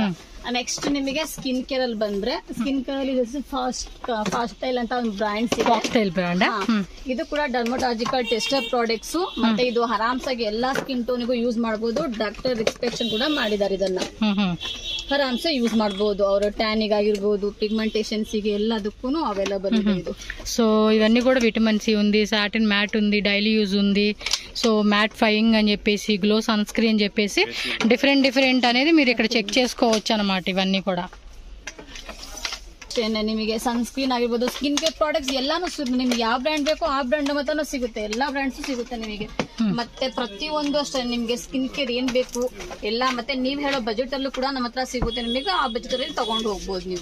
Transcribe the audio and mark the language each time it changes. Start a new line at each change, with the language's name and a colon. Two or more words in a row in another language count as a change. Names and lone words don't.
Kannada: ನೆಕ್ಸ್ಟ್ ನಿಮಗೆ
English: skin care
Kannada: ಅಲ್ಲಿ ಬಂದ್ರೆ,
English: skin care
Kannada: ಅಲ್ಲಿ ಫಾಸ್ಟ್ ಸ್ಟೈಲ್ ಅಂತ ಒಂದು ಬ್ರಾಂಡ್. ಇದು ಕೂಡ
English: dermatological tester products.
Kannada: ಮತ್ತೆ ಇದು ಆರಾಮ್ಸಾಗಿ ಎಲ್ಲಾ ಸ್ಕಿನ್ ಟೋನಿಗೂ ಯೂಸ್ ಮಾಡಬಹುದು.
English: doctor respection
Kannada: ಕೂಡ ಮಾಡಿದ್ದಾರೆ. ಇದನ್ನ ಆರಾಮ್ಸೆ ಯೂಸ್ ಮಾಡಬಹುದು. ಅವರ ಟ್ಯಾನಿಗ್ ಆಗಿರ್ಬೋದು, ಪಿಗ್ಮೆಂಟೇಷನ್ಸ್ ಗೆ ಎಲ್ಲದಕ್ಕೂ అవైలబుల్ ಇದೆ ಇದು.
Telugu: సో ఇవన్నీ కూడా
English: vitamin C
Telugu: ఉంది,
English: satin matte
Telugu: ఉంది,
English: daily use
Telugu: ఉంది. సో
English: matte fying
Telugu: అని చెప్పేసి,
English: glow sun screen
Telugu: అని చెప్పేసి డిఫరెంట్ అనేది మీరు ఇక్కడ చెక్ చేసుకోవచ్చు అన్నమాట. ఇవన్నీ కూడా
Kannada: ನಿಮಗೆ
English: sun screen
Kannada: ಆಗಿರ್ಬೋದು,
English: skin care products
Kannada: ಎಲ್ಲಾನು ನಿಮ್ಗೆ ಯಾವ ಬ್ರ್ಯಾಂಡ್ ಬೇಕೋ ಆ ಬ್ರ್ಯಾಂಡ್ ಮಾತ್ರ ಸಿಗುತ್ತೆ. ಎಲ್ಲಾ ಬ್ರ್ಯಾಂಡ್ಸ್ ಸಿಗುತ್ತೆ ನಿಮಗೆ. ಮತ್ತೆ ಪ್ರತಿಯೊಂದು ಅಷ್ಟೇ ನಿಮ್ಗೆ
English: skin care
Kannada: ಏನ್ ಬೇಕು ಎಲ್ಲ, ಮತ್ತೆ ನೀವ್ ಹೇಳೋ ಬಜೆಟ್ ಅಲ್ಲೂ ಕೂಡ ನಮ್ಮ ಹತ್ರ ಸಿಗುತ್ತೆ ನಿಮಗೆ. ಆ ಬಜೆಟ್ ಅಲ್ಲಿ ತಗೊಂಡು ಹೋಗ್ಬೋದು ನೀವು.